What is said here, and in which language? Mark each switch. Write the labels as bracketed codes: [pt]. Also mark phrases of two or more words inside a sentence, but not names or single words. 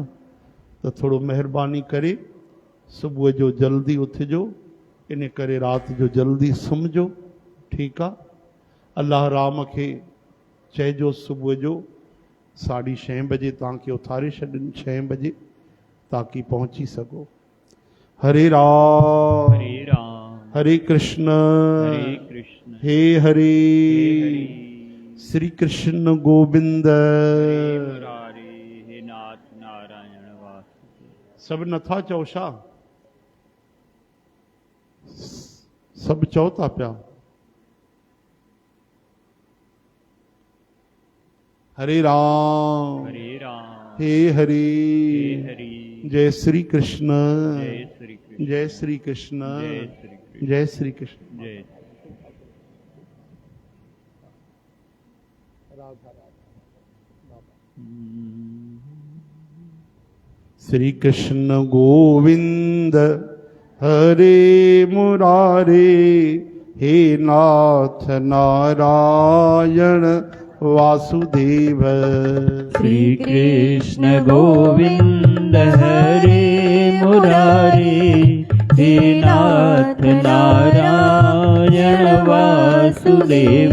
[sd] त थोरो महिरबानी करे सुबुह जो जल्दी उथिजो। इन करे राति जो जल्दी सुम्हिजो ठीकु आहे। अल्लाह राम खे चइजो सुबुह जो 6:30 बजे तव्हांखे उथारे छॾनि, 6 बजे, ताकि पहुची सघो। [sa] हरे राम हरे राम हरे कृष्ण हरे कृष्ण हे हरे श्री कृष्ण गोविंद। हरे मुरारे हे नाथ नारायण वासुदेव। [sd] सब नथा चओ छा? सब चओ था पिया। [sa] हरे राम हे हरे जय श्री कृष्ण जय श्री कृष्ण जय श्री कृष्ण। जय श्री कृष्ण गोविंद हरे मुरारे हे नाथ नारायण वासुदेव। श्री कृष्ण गोविंद हरे मुरारे हे नाथ नारायण वासुदेव।